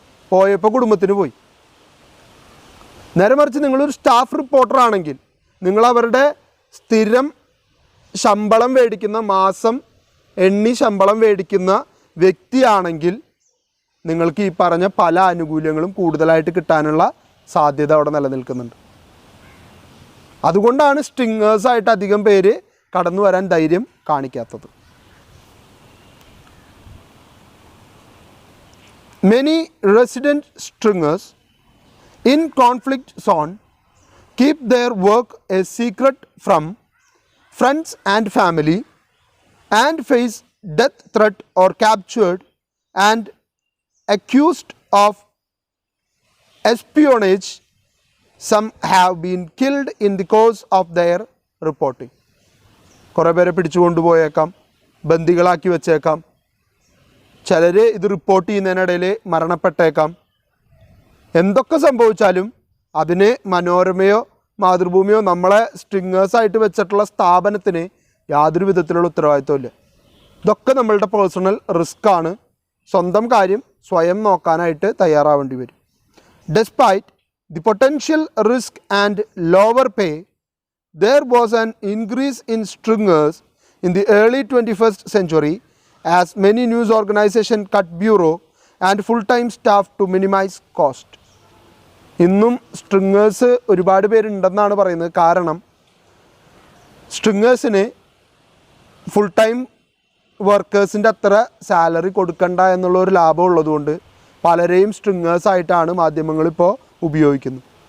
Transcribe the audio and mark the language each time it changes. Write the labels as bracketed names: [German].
[Malayalam] പോയപ്പോൾ കുടുംബത്തിന് പോയി. നേരെ മറിച്ച് നിങ്ങളൊരു സ്റ്റാഫ് റിപ്പോർട്ടറാണെങ്കിൽ, നിങ്ങൾ അവരുടെ സ്ഥിരം ശമ്പളം മേടിക്കുന്ന, മാസം എണ്ണി ശമ്പളം മേടിക്കുന്ന വ്യക്തിയാണെങ്കിൽ നിങ്ങൾക്ക് ഈ പറഞ്ഞ പല ആനുകൂല്യങ്ങളും കൂടുതലായിട്ട് കിട്ടാനുള്ള സാധ്യത അവിടെ നിലനിൽക്കുന്നുണ്ട്. അതുകൊണ്ടാണ് സ്ട്രിങ്ങേഴ്സായിട്ട് അധികം പേര് കടന്നു വരാൻ ധൈര്യം കാണിക്കാത്തത്. [English] Many resident stringers in conflict zone keep their work a secret from friends and family and face death threat or captured and accused of espionage. Some have been killed in the course of their reporting. [Malayalam] കുറേ പേരെ പിടിച്ചു കൊണ്ടുപോയേക്കാം, ബന്ദികളാക്കി വെച്ചേക്കാം, ചിലർ ഇത് report ചെയ്യുന്നതിനിടയിൽ മരണപ്പെട്ടേക്കാം. എന്തൊക്കെ സംഭവിച്ചാലും അതിന് മനോരമയോ മാതൃഭൂമിയോ നമ്മളെ സ്ട്രിങ്ങേഴ്സായിട്ട് വെച്ചിട്ടുള്ള സ്ഥാപനത്തിന് യാതൊരു വിധത്തിലുള്ള ഉത്തരവാദിത്വമില്ല. ഇതൊക്കെ നമ്മളുടെ പേഴ്സണൽ റിസ്ക്കാണ്. സ്വന്തം കാര്യം സ്വയം നോക്കാനായിട്ട് തയ്യാറാവേണ്ടി വരും. [English] Despite the potential risk and lower pay, there was an increase in stringers in the early 21st century as many news organizations cut bureau and full-time staff to minimize cost. [Malayalam] ഇന്നും സ്ട്രിങ്ങേഴ്സ് ഒരുപാട് പേരുണ്ടെന്നാണ് പറയുന്നത്. കാരണം സ്ട്രിങ്ങേഴ്സിന് ഫുൾ ടൈം വർക്കേഴ്സിൻ്റെ അത്ര salary കൊടുക്കണ്ട എന്നുള്ള ഒരു ലാഭം ഉള്ളതുകൊണ്ട് പലരെയും സ്ട്രിങ്ങേഴ്സായിട്ടാണ് മാധ്യമങ്ങളിപ്പോൾ ഉപയോഗിക്കുന്നത്.